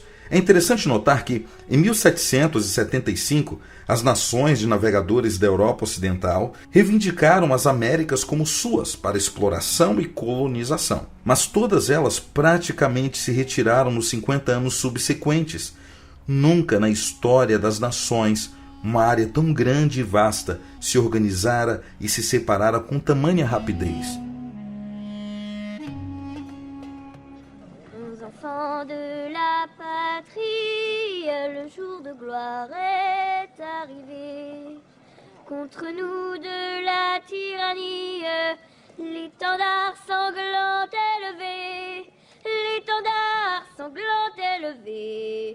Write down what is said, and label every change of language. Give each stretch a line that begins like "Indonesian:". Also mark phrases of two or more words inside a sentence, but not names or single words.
Portuguese: É interessante notar que, em 1775, as nações de navegadores da Europa Ocidental reivindicaram as Américas como suas para exploração e colonização. Mas todas elas praticamente se retiraram nos 50 anos subsequentes. Nunca na história das nações uma área tão grande e vasta se organizara e se separara com tamanha rapidez.
French: De la patrie, le jour de gloire est arrivé. Contre nous de la tyrannie, l'étendard sanglant élevé, l'étendard sanglant élevé.